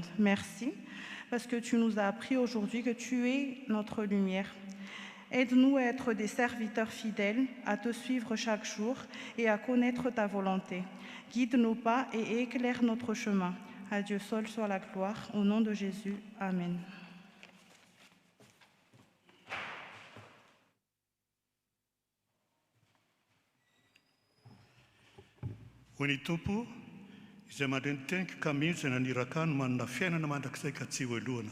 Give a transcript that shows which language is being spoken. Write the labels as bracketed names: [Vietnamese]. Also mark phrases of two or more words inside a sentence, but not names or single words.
[French] Merci parce que tu nous as appris aujourd'hui que tu es notre lumière. Aide-nous à être des serviteurs fidèles, à te suivre chaque jour et à connaître ta volonté. Guide nos pas et éclaire notre chemin. À Dieu seul soit la gloire. Au nom de Jésus. Amen. [Malagasy] Hoy ny Tompo, izay mandray ny teniko ka mihitsy izay naniraka no manana fiainana mandrakizay ka tsy hoelohana.